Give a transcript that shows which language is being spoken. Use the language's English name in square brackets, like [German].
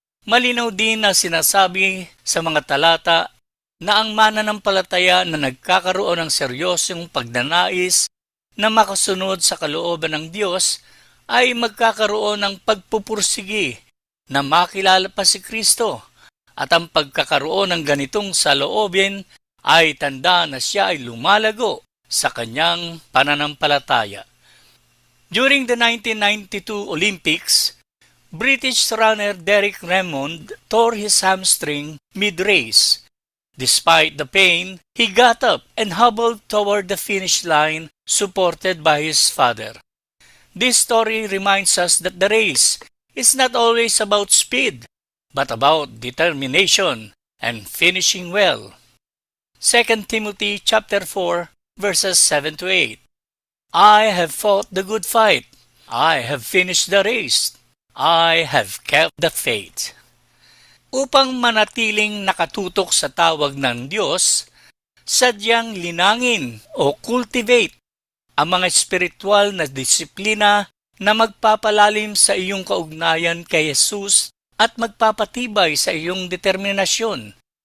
[Filipino] Malinaw din na sinasabi sa mga talata na ang mananampalataya na nagkakaroon ng seryosong pagnanais na makasunod sa kalooban ng Diyos ay magkakaroon ng pagpupursigi na makilala pa si Kristo, at ang pagkakaroon ng ganitong saloobin ay tanda na siya ay lumalago sa kanyang pananampalataya. [English] During the 1992 Olympics, British runner Derek Raymond tore his hamstring mid-race. Despite the pain, he got up and hobbled toward the finish line, supported by his father. This story reminds us that the race is not always about speed, but about determination and finishing well. 2 Timothy chapter 4, verses 7 to 8. I have fought the good fight. I have finished the race. I have kept the faith. [Filipino] Upang manatiling nakatutok sa tawag ng Diyos, sadyang linangin o cultivate ang mga espiritual na disiplina na magpapalalim sa iyong kaugnayan kay Jesus at magpapatibay sa iyong determinasyon.